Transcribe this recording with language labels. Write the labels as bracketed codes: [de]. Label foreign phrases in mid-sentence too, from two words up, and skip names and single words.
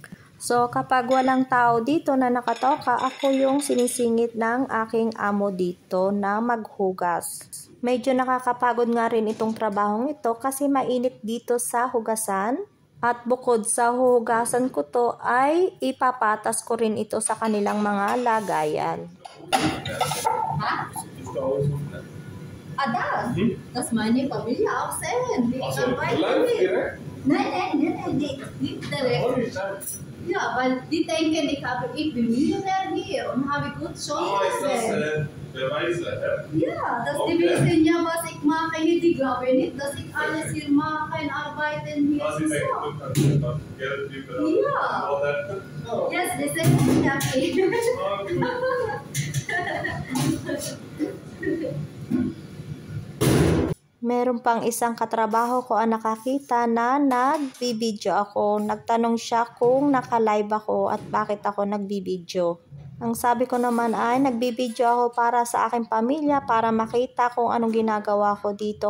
[tl] So, kapag walang tao dito na nakatoka, ako yung sinisingit ng aking amo dito na maghugas. Medyo nakakapagod nga rin itong trabahong ito kasi mainit dito sa hugasan. At bukod sa hugasan ko to ay ipapatas ko rin ito sa kanilang mga lagayan. Ha? [de] Das? Das meine Familie auch sehen. Die arbeiten nicht. Nein, nicht direkt. Ja, weil die denken, ich bin Millionär hier und habe gut schon gesehen. Ja, dass die wissen ja, was ich mache hier, die glauben nicht, dass ich alles hier mache und arbeiten hier zusammen. Ja. [en] Yes, they say happy. [tl] Meron pang isang katrabaho ko ang nakakita na nagbibideo ako. Nagtanong siya kung naka-live ako at bakit ako nagbibideo. Ang sabi ko naman ay nagbibideo ako para sa aking pamilya, para makita kung anong ginagawa ko dito.